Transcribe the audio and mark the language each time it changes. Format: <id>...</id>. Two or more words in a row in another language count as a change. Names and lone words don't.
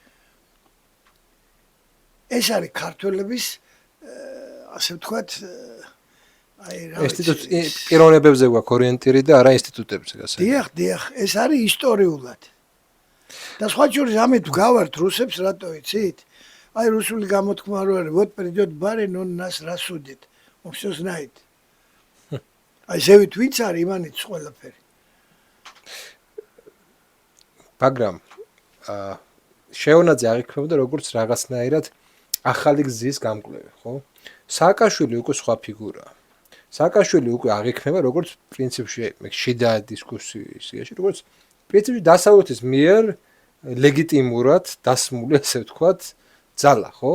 <ka>ეს არის ქართველების ასე ვთქვათ, აი რა პიროვნებებზე გვაქვს ორიენტირი და არა ინსტიტუტებზე გასაგები. დიახ, ეს არის ისტორიულად. და სხვა შორის ამით გავართ რუსებს, რატო იცით? აი რუსული გამოთქმა რო არის,</ka> <ru>вот придёт барин, он нас рассудит. Он всё знает.</ru> <ka>აი ზევით ვინც არის, იმანიც ყველაფერი. მაგრამ შეონაძე აღიქვებოდა როგორც რაღაცნაირად ახალი გზის გამკვლევი, ხო? სააკაშვილი უკვე სხვა ფიგურაა. სააკაშვილი უკვე აღიქმება როგორც პრინციპში შიდა დისკუსიაში, როგორც პრინციპში დასავლეთის მიერ ლეგიტიმურად დასმული, ასე ვთქვათ, ძალა, ხო?</ka>